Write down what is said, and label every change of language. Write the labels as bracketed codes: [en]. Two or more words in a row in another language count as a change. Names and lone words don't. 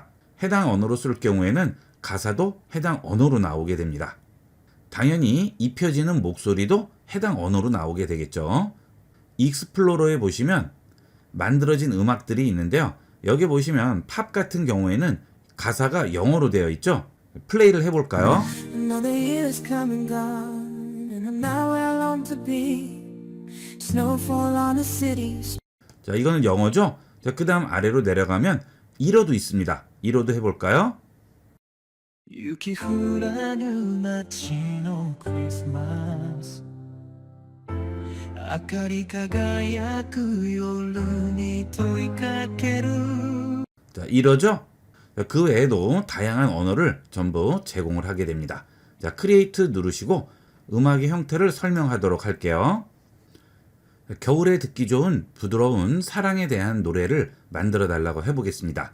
[ko] 해당 언어로 쓸 경우에는 가사도 해당 언어로 나오게 됩니다. 당연히 입혀지는 목소리도 해당 언어로 나오게 되겠죠. 익스플로러에 보시면 만들어진 음악들이 있는데요. 여기 보시면 팝 같은 경우에는 가사가 영어로 되어 있죠. 플레이를 해볼까요? [en] Another year's come and gone, and I'm not where I long to be. Snowfall on the city. [ko] 자, 이거는 영어죠. 자, 그 다음 아래로 내려가면 일어도 있습니다. 일어도 해볼까요? [ja] 雪降らぬ街のクリスマス明かり輝く夜に問いかける [ko] 자, 이러죠? 그 외에도 다양한 언어를 전부 제공을 하게 됩니다. 자, 크리에이트 누르시고 음악의 형태를 설명하도록 할게요. 겨울에 듣기 좋은 부드러운 사랑에 대한 노래를 만들어 달라고 해보겠습니다.